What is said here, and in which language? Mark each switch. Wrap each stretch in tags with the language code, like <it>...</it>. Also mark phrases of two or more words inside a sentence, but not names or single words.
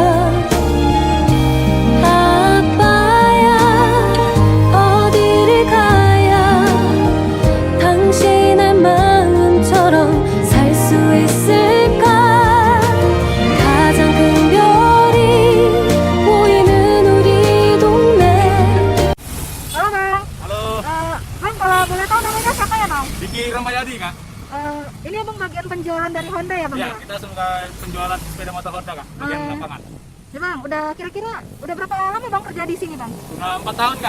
<ko>아빠야 어디를 가야 당신의 마음처럼 살 수 있을까. 가장 큰 별이 보이는 우리 동네.</ko> <id>Halo Bang. Halo, Bang, kalau boleh tahu namanya siapa ya Bang? Diki Ramayadi Kak. Ini Abang bagian penjualan dari Honda ya Bang Ya, ya? kita sebagai penjualan sepeda motor Honda Kak, bagian Eh. lapangan. Ya Bang, udah kira-kira udah berapa lama Bang kerja di sini Bang? Udah 4 tahun kak.</id>